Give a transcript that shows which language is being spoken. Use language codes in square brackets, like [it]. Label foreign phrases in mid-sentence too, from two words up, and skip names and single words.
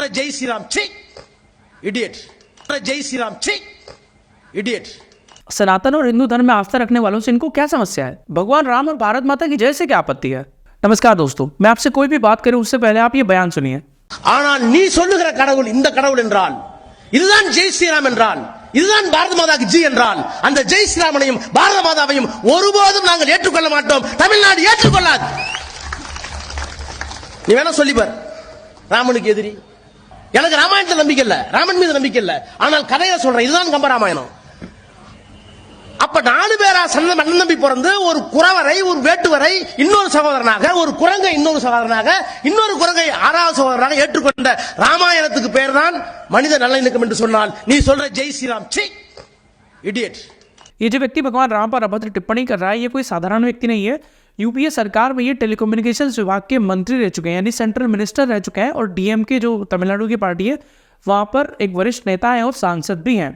[hi] जय श्री राम, छी इडियट, जय श्री राम, छी इडियट। सनातन और हिंदू धर्म में आस्था रखने वालों से इनको क्या समस्या है? भगवान राम और भारत माता की जय से क्या आपत्ति है? नमस्कार दोस्तों, मैं आपसे कोई भी बात करूं उससे पहले आप ये बयान सुनिए। [ta] ஆனால் நீ சொல்லுகிற கடவுள் இந்த கடவுள் என்றால், இதுதான் ஜெய் ஸ்ரீராம் என்றால், இதுதான் பாரத மாதாக்கு ஜி என்றால், அந்த ஜெய் ஸ்ரீராமனையும் பாரத மாதாவையும் ஒருபோதும் நாங்கள் ஏற்றுக்கொள்ள மாட்டோம். தமிழ்நாடு ஏற்றுக்கொள்ளாது. நீ வேணா சொல்லி பார், ராமனுக்கு எதிரி. எனக்கு ராமாயணத்துல நம்பிக்கை இல்ல, ராமன் மீது நம்பிக்கை இல்ல. ஆனால் கதையை சொல்றேன், இதுதான் கம்பராமாயணம். அப்ப 4 பேரா அண்ணன் தம்பி பிறந்து ஒரு குறவரை, ஒரு வேட்டுவரை இன்னொரு சகோதரனாக, ஒரு குரங்கை இன்னொரு சகோதரனாக, இன்னொரு குரங்கை 6வது சகோதரனாக ஏற்றுக்கொண்ட ராமாயணத்துக்கு பேர் தான் மனித நல்லிணக்கம் என்று சொன்னால் நீ சொல்ற ஜெய் श्रीराम, छी इडियट। [hi] ये जो व्यक्ति भगवान राम पर अभद्र टिप्पणी कर रहा है ये कोई साधारण व्यक्ति नहीं है। यूपीए सरकार में ये टेलीकम्युनिकेशंस विभाग के मंत्री रह चुके हैं, यानी [en] central minister [hi] रह चुके हैं, और डीएमके जो तमिलनाडु की पार्टी है वहाँ पर एक वरिष्ठ नेता है और सांसद भी हैं।